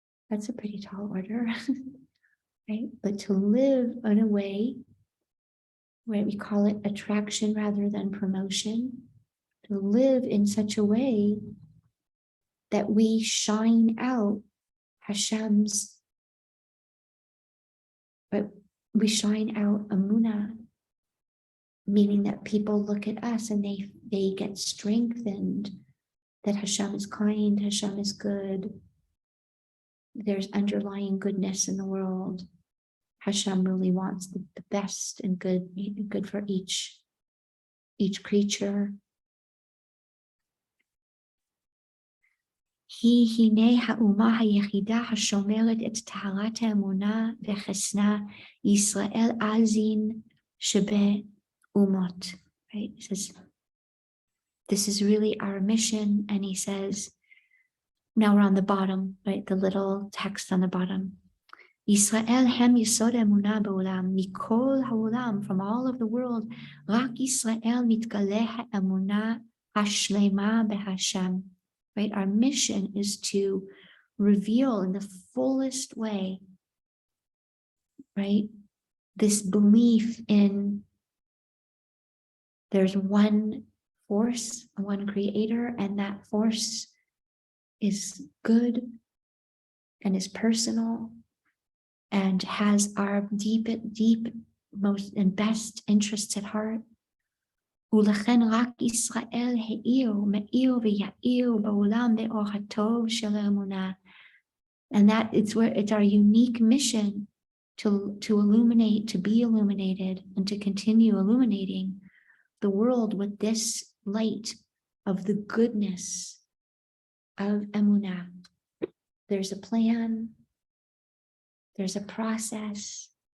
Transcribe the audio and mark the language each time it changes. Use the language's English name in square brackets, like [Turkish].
[English] That's a pretty tall order, right? But to live in a way where we call it attraction rather than promotion, to live in such a way that we shine out Hashem's, but we shine out Emunah, meaning that people look at us and they get strengthened that Hashem is kind, Hashem is good. There's underlying goodness in the world. Hashem really wants the best and good for each creature. [Hebrew] היא הנה האומה היחידה השומרת את טהרת האמונה וחסנה ישראל עזין שבה umot, right? [English] He says, this is really our mission. And he says, now we're on the bottom, right? The little text on the bottom. [Hebrew] Yisrael hem yisod emunah ba'olam, mikol ha'olam, [English] from all of the world, [Hebrew] rak Yisrael mitgaleh ha'emunah hashlema b'Hashem, [English] right? Our mission is to reveal in the fullest way right? This belief in there's one force, one creator, and that force is good and is personal and has our deep, most and best interests at heart. [Hebrew] ולכן רק ישראל מאיר ויאיר בעולם באור הטוב של האמונה. [English] And that it's our unique mission to illuminate, to be illuminated, and to continue illuminating the world with this light of the goodness of Emunah. There's a plan, there's a process.